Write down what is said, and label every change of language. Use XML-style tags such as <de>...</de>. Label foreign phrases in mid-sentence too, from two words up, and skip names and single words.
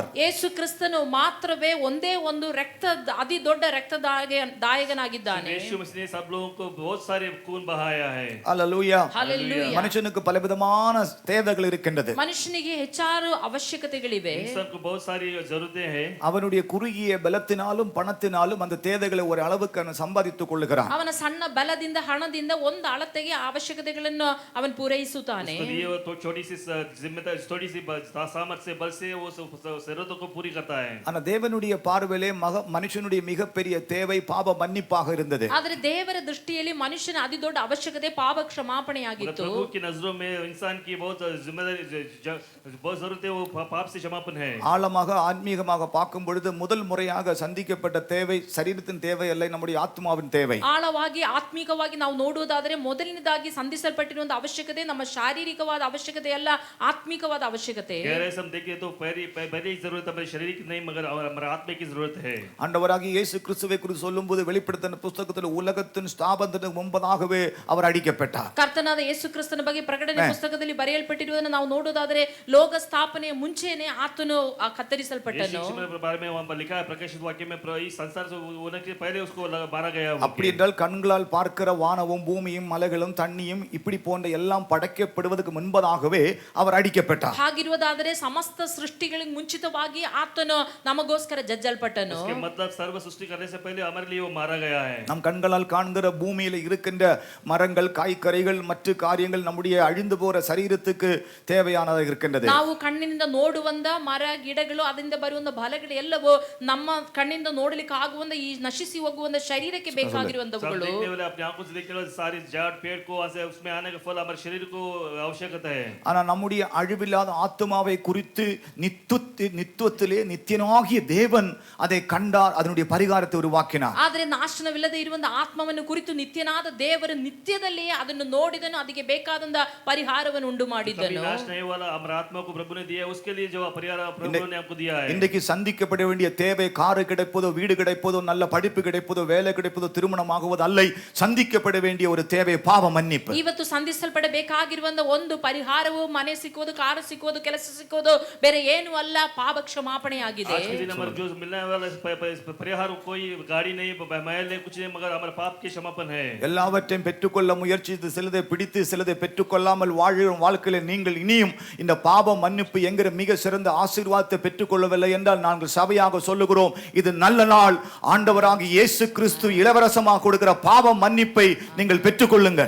<kn>ಯೇಸು ಕ್ರಿಸ್ತನು ಮಾತ್ರವೇ ಒಂದೇ ಒಂದು ರಕ್ತ ಅತಿ ದೊಡ್ಡ ರಕ್ತದಾಯಕನಾಗಿದ್ದಾನೆ.</kn> <hi>यीशु मसीह ने सब लोगों को बहुत सारे खून बहाया है. Hallelujah. Hallelujah.</hi> <ta>மனுஷனுக்கு பலவிதமான தேவைகள் இருக்கின்றது.</ta> <kn>ಮನುಷ್ಯನಿಗೆ ಹೆಚ್ಚಾರು ಅವಶ್ಯಕತೆಗಳಿವೆ.</kn> <hi>इंसान को बहुत सारी जरूरतें हैं.</hi> <ta>அவனுடைய குறுகிய பலத்தினாலும் பணத்தினாலும் அந்த தேவைகளை ஒரு அளவுக்கு அவன் சம்பாதித்துக் கொள்ளுகிறான்.</ta> <kn>ಅವನ ಸಣ್ಣ ಬಲದಿಂದ ಹಣದಿಂದ ಒಂದು ಅಳತೆಗೆ ಅವಶ್ಯಕತೆಗಳನ್ನು ಅವನು ಪೂರೈಸುತ್ತಾನೆ.</kn> <hi>उसके लिए वो तो छोटी सी जिम्मेदारी थोड़ी सी सामर्थ्य से बल से वो जरूरतों को पूरी करता है.</hi> <ta>ஆனா தேவனுடைய பார்வையிலே மனுஷனுடைய மிகப்பெரிய தேவை பாவ மன்னிப்பாக இருந்தது.</ta> <kn>ಆದರೆ ದೇವರ ದೃಷ್ಟಿಯಲ್ಲಿ ಮನುಷ್ಯನ ಅತಿ ದೊಡ್ಡ ಅವಶ್ಯಕತೆ ಪಾಪ ಕ್ಷಮಾಪಣೆಯಾಗಿತ್ತು.</kn> <hi>प्रभु की नजरों में इंसान की बहुत जिम्मेदारी बहुत जरूरत है वो पाप से क्षमापण है.</hi> <ta>ஆழமாக ஆன்மீகமாக பார்க்கும் பொழுது முதல் முறையாக சந்திக்கப்பட்ட தேவை சரீரத்தின் தேவை அல்ல, நம்முடைய ஆத்மாவின் தேவை.</ta> <kn>ಆಳವಾಗಿ ಆತ್ಮಿಕವಾಗಿ ನಾವು ನೋಡುವುದಾದರೆ ಮೊದಲನೇದಾಗಿ ಸಂಧಿಸಲ್ಪಟ್ಟಿರುವಂತ ಅವಶ್ಯಕತೆ ನಮ್ಮ ಶಾರೀರಿಕವಾದ ಅವಶ್ಯಕತೆ ಅಲ್ಲ, ಆತ್ಮಿಕವಾದ ಅವಶ್ಯಕತೆ.</kn> <hi>गहराई से हम देखें तो पहली जरूरत हमारी शरीर की नहीं मगर हमारे आत्मा की जरूरत है.</hi> <ta>ஆண்டவராகிய இயேசு கிறிஸ்துவை குறித்து சொல்லும்போது வெளிப்படுத்தின புத்தகத்தில் உலகத்தின் ஸ்தாபனத்துக்கு முன்பதாகவே அவர் அடிக்கப்பட்டார்.</ta> <kn>ಕರ್ತನಾದ ಯೇಸು ಕ್ರಿಸ್ತನ ಬಗ್ಗೆ ಪ್ರಕಟಣೆ ಪುಸ್ತಕದಲ್ಲಿ ಬರೆಯಲ್ಪಟ್ಟಿರುವುದನ್ನು ನಾವು ನೋಡುವುದಾದರೆ ಲೋಕ ಸ್ಥಾಪನೆಯ ಮುಂಚೆನೇ ಆತನು ಕತ್ತರಿಸಲ್ಪಟ್ಟನು.</kn> <hi>बारे में वहां लिखा है प्रकाशित वाक्य में इस संसार से होने के पहले उसको मारा गया.</hi> <ta>அப்படி என்றால் கண்களால் பார்க்கிற வானமும் பூமியும் மலைகளும் தண்ணியும் இப்படி போன்ற எல்லாம் படைக்கப்படுவதற்கு முன்பதாகவே அவர் அடிக்கப்பட்டார்.</ta> <kn>ಹಾಗಿರುವುದಾದರೆ ಸಮಸ್ತ ಸೃಷ್ಟಿಗಳಿಗೆ ಮುಂಚಿತವಾಗಿ ಆತನು ನಮಗೋಸ್ಕರ ಜಜ್ಜಲ್ಪಟ್ಟನು.</kn> <hi>उसके मतलब सर्व सृष्टि करने से पहले हमारे लिए वो मारा गया है.</hi> <ta>நம் கண்களால் காண்கிற பூமியில இருக்கின்ற மரங்கள் காய்கறிகள் மற்ற காரியங்கள் நம்முடைய அழிந்து போற சரீரத்துக்கு தேவையானதாக இருக்கின்றது.</ta> <kn>ನಾವು ಕಣ್ಣಿನಿಂದ ನೋಡುವಂತ ಮರ ಗಿಡಗಳು ಅದರಿಂದ ಬರುವಂತ ಫಲಗಳು ಎಲ್ಲವೂ ನಮ್ಮ ಕಣ್ಣಿಂದ ನೋಡಲಿಕ್ಕೆ ಆಗುವಂತ ಈ ನಶಿಸಿ ಹೋಗುವಂತ ಶರೀರಕ್ಕೆ ಬೇಕಾಗಿರುವಂತವುಗಳು.</kn> <hi>देखने वाले अपनी आंखों से देखने वाले सारी झाड़ पेड़ को उसमें आने का फल हमारे शरीर को आवश्यकता है.</hi> <ta>ஆனா நம்முடைய அழிவில்லாத ஆத்மாவை குறித்து நித்துவத்திலே நித்தியனாகிய தேவன் அதை கண்டார், அதனுடைய பரிகாரத்தை உருவாக்கினார்.</ta> <kn>ಆದರೆ ನಾಶನವಿಲ್ಲದೆ ಇರುವಂತ ಆತ್ಮವನ್ನು ಕುರಿತು ನಿತ್ಯನಾದ ದೇವರು ನಿತ್ಯದಲ್ಲಿಯೇ ಅದನ್ನು ನೋಡಿದನು, ಅದಕ್ಕೆ ಬೇಕಾದಂತ ಪರಿಹಾರವನ್ನು ಉಂಟು ಮಾಡಿದ್ದನು.</kn> <hi>नाश नहीं वाला हमारे आत्मा को प्रभु ने दिया, उसके लिए जो परिहार प्रभु ने हमको दिया है.</hi> <ta>இன்றைக்கு சந்திக்கப்பட வேண்டிய தேவை காரு கிடைப்பதோ வீடு கிடைப்பதோ நல்ல படிப்பு கிடைப்பதோ வேலை கிடைப்பதோ திருமணமாகுவது அல்ல, சந்திக்கப்பட வேண்டிய ஒரு தேவை பாவ மன்னிப்பு.</ta> <kn>ಇವತ್ತು ಸಂಧಿಸಲ್ಪಡಬೇಕಾಗಿರುವಂತ ಒಂದು ಪರಿಹಾರವು ಮನೆ ಸಿಕ್ಕುವುದು, ಕಾರು ಸಿಕ್ಕುವುದು, ಕೆಲಸ ಸಿಕ್ಕುವುದು ಬೇರೆ ಏನು ಅಲ್ಲ, ಪಾಪ ಕ್ಷಮಾಪಣೆಯಾಗಿದೆ.</kn> <hi>आज के दिन हमारे जो मिलने वाला परिहार कोई गाड़ी नहीं, महल नहीं, कुछ नहीं, मगर हमारे पाप के क्षमापण है.</hi> <ta>எல்லாவற்றையும் பெற்றுக்கொள்ள முயற்சித்து சிலதை பிடித்து சிலதை பெற்றுக்கொள்ளாமல் வாழும் வாழ்க்கையில நீங்கள் இனியும் இந்த பாவ மன்னிப்பு என்கிற மிக சிறந்த ஆசீர்வாதத்தை பெற்றுக்கொள்ளவில்லை என்றால் நாங்கள் சபையாக சொல்லுகிறோம், இது நல்ல நாள். ஆண்டவராகிய இயேசு கிறிஸ்து இலவசமாக கொடுக்கிற பாவ மன்னிப்பை நீங்கள் பெற்றுக்கொள்ளுங்கள்.</ta>